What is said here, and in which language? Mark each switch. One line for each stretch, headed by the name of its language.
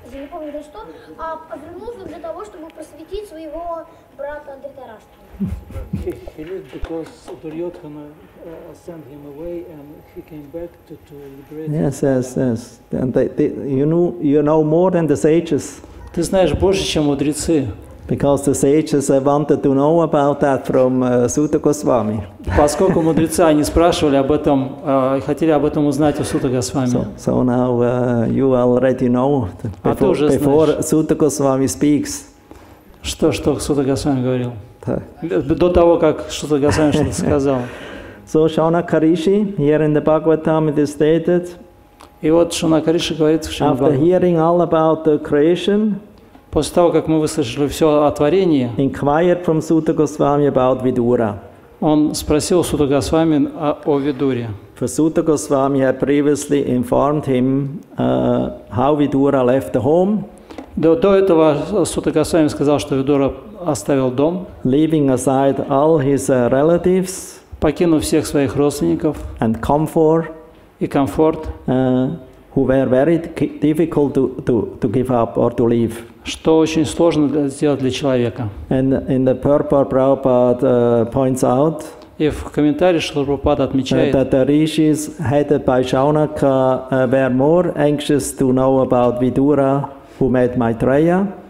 Russian: помню за что, а вернулся для того, чтобы просветить своего брата Дритараштра.
English: He lived because Duryodhana sent him away and he came back to liberate. Yes, yes, yes. And you know more than the sages.
Russian: Ты знаешь больше, чем мудрецы.
English: Because the sages wanted to know about that from Suta Goswami.
Russian: Поскольку мудрецы они спрашивали об этом, хотели об этом узнать у Сута Госвами.
English: So now you already know before Suta Goswami speaks.
Russian: Что Сута Госвами говорил? До того, как Сута Госвами что-то сказал.
English: So Shaunaka Rishi, here in the Bhagavatam it is stated.
Russian: И вот Шаунака Риши говорит в Шримад
English: After hearing all about the creation,
Russian: после того, как мы выслушали все о творении,
English: inquired from Suta Goswami about Vidura.
Russian: Он спросил Сута Госвами о Видуре.
English: For Suta Goswami had previously informed him how Vidura left the home.
Russian: До этого Сута Госвами сказал, что Видура оставил дом,
English: leaving aside all his relatives,
Russian: покинув всех своих родственников
English: and comfort,
Russian: и комфорт,
English: who were very difficult to give up or to leave.
Russian: Что очень сложно сделать для человека.
English: And in the purport, Prabhupada points out
Russian: и в комментарии Шрила Прабхупада отмечает,
English: that the rishis headed by Shaunaka were more anxious to know about Vidura, who met Maitreya,